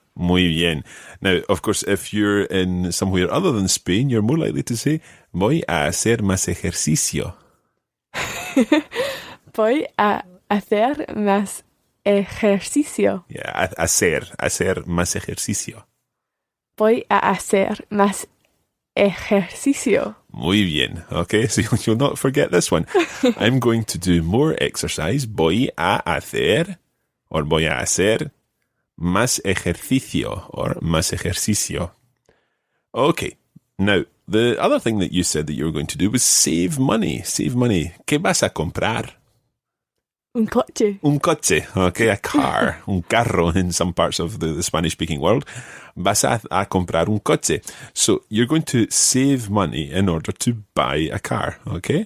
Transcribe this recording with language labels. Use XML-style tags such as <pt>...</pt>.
<es>Muy bien.</es> <en>Now, of course, if you're in somewhere other than Spain, you're more likely to say,</en> <es>voy a hacer más ejercicio. Voy a hacer más ejercicio. Yeah, hacer más ejercicio. Voy a hacer más ejercicio. Muy bien.</es> <en>Okay, so you'll not forget this one. I'm going to do more exercise.</en> <es>Voy a hacer, or voy a hacer, más ejercicio, or más ejercicio.</es> <en>Okay, now, the other thing that you said that you were going to do was save money. Save money.</en> <es>¿Qué vas a comprar? Un coche. Un coche,</es> <en>okay, a car,</en> <es>un carro</es> <en>in some parts of the Spanish-speaking world.</en> <es>Vas a comprar un coche.</es> <en>So you're going to save money in order to buy a car, okay?</en>